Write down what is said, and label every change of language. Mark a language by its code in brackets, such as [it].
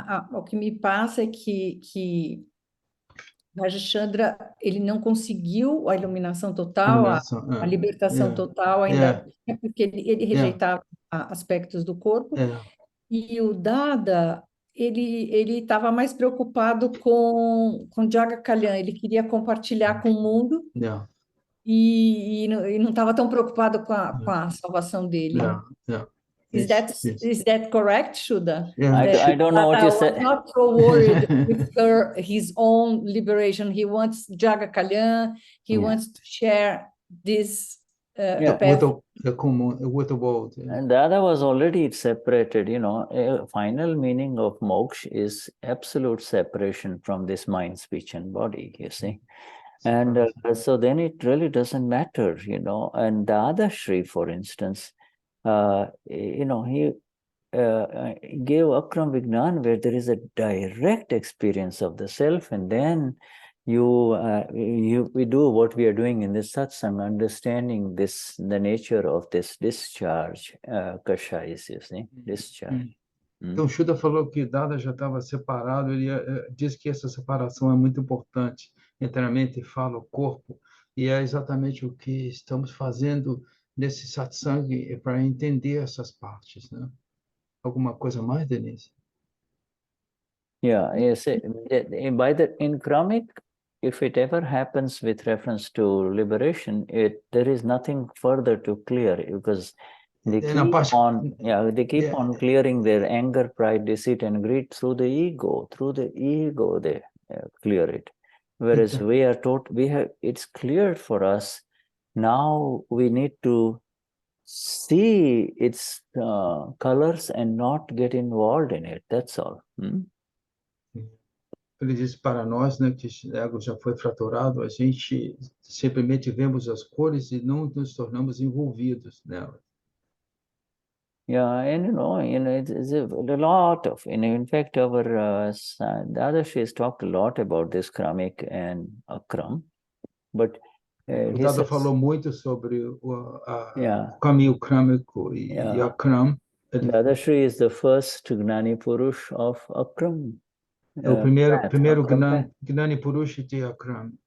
[pt] O que me passa é que Rajchandra, ele não conseguiu a iluminação total, a libertação total ainda, porque ele rejeitava aspectos do corpo, e o Dada, ele estava mais preocupado com Jaga Kalyan, ele queria compartilhar com o mundo, e não estava tão preocupado com a salvação dele. [en] Is that correct, Shuddha? I don't know what you said. Not so worried with his own liberation. He wants Jaga Kalyan. He wants to share this path with the world. And Dada was already separated. You know, a final meaning of moksha is absolute separation from this mind, speech, and body. You see. And so then it really doesn't matter, you know. And Dadashri, for instance, you know, he gave AKram Vignan, where there is a direct experience of the self, and then we do what we are doing in this satsang, understanding the nature of this discharge, kashays, you see, discharge. [pt] Então, Shuddha falou que Dada já estava separado, ele diz que essa separação é muito importante entre a mente, fala, o corpo, e é exatamente o que estamos fazendo nesse satsang para entender essas partes, né? Alguma coisa mais, Denise? [en] Yeah, yes. In Kramik, if it ever happens with reference to liberation, there is nothing further to clear, because they keep on clearing their anger, pride, deceit, and greed through the ego. Through the ego, they clear it. Whereas we are taught, it's cleared for us. Now we need to see its colors and not get involved in it. That's all. [pt] Ele diz para nós, né, que o ego já foi fraturado, a gente simplesmente vemos as cores e não nos tornamos envolvidos nela. [en] Yeah, and it's a lot of, in fact, our Dadashri has talked a lot about this Kramic and Akram, but [pt] o Dada falou muito sobre o caminho Kramico e Akram. [en] Dadashri is the first Gnani Purush of Akram. [pt] É o primeiro Gnani Purush de Akram.